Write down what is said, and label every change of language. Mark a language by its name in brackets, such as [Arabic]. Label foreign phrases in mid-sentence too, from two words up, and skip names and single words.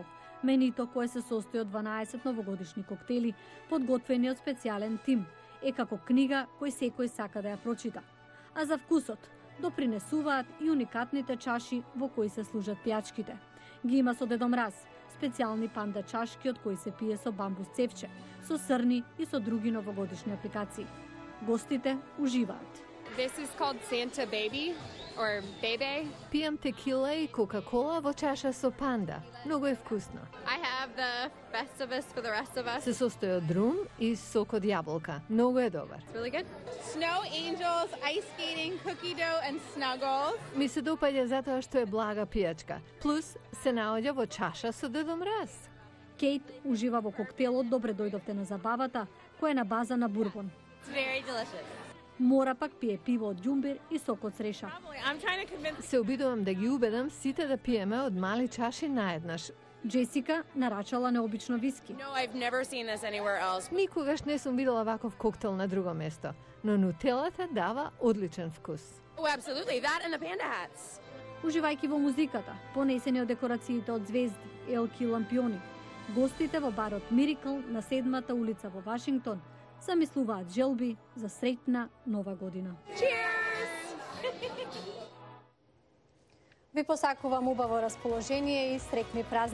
[Macedonian] Менито кое се состои од 12 новогодишни коктели, подготвени од специјален тим, е како книга кој секој сака да ја прочита. А за вкусот допринесуваат и уникатните чаши во кои се служат пијачките. Ги има со Дедо Мраз, специјални панда чашки од кои се пие со бамбус цевче, со срни и со други новогодишни апликации. Гостите уживаат. [English] This is called Santa Baby or Bebe. [Macedonian] Пијам текила и кока-кола во чаша со панда. Многу е вкусно. [English] I have the Festivus for the rest of us. [Macedonian] Се состои од рум и сок од јаболка. Многу е добар. [English] It's really good. Snow angels, ice skating, cookie dough and snuggles. [Macedonian] Ми се допаѓа затоа што е блага пијачка. Плюс се наоѓа во чаша со Дедо Мраз. Кейт ужива во коктелот Добре дојдовте на забавата, која е на база на бурбон. [English] It's very delicious. [Macedonian] Мора пак пие пиво од ѓумбир и сок од среша. [English] I'm trying to convince. [Macedonian] Се обидувам да ги убедам сите да пиеме од мали чаши наеднаш. Джесика нарачала необично виски. [English] No, I've never seen this anywhere else. [Macedonian] Никогаш не сум видела ваков коктел на друго место, но нутелата дава одличен вкус. [English] Oh, absolutely. That and the panda hats. [Macedonian] Уживајќи во музиката, понесени од декорациите од звезди, елки и лампиони, гостите во барот Мирикл на 7-та улица во Вашингтон замислуваат желби за среќна нова година. [English] Cheers! [Macedonian] Ви посакувам убаво расположение и среќни празници.